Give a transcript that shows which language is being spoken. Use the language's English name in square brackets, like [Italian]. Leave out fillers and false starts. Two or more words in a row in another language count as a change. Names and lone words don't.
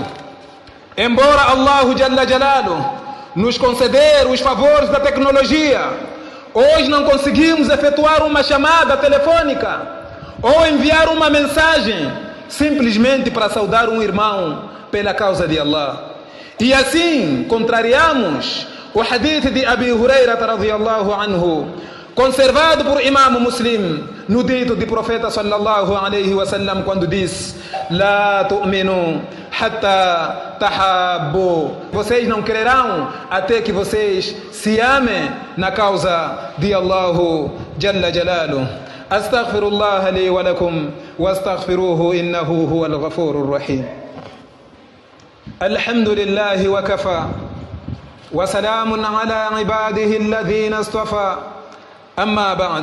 [Portuguese] Embora [Arabic] الله جل جلاله [Portuguese] nos conceder os favores da tecnologia, hoje não conseguimos efetuar uma chamada telefônica ou enviar uma mensagem simplesmente para saudar um irmão pela causa de Allah. E assim contrariamos o hadith de Abu Huraira [Arabic] رضي الله عنه, [Portuguese] conservado por Imam Muslim, no dito do profeta [Arabic] صلى الله عليه وسلم, [Portuguese] quando diz: [Arabic] لا تؤمنوا حتى تحابوا. [Portuguese] Vocês não crerão até que vocês se amem na causa de [Arabic] الله جل جلاله. أستغفر الله لي ولكم وأستغفره إنه هو الغفور الرحيم. الحمد لله وكفى وسلام على عباده الذين اصطفى. أما بعد.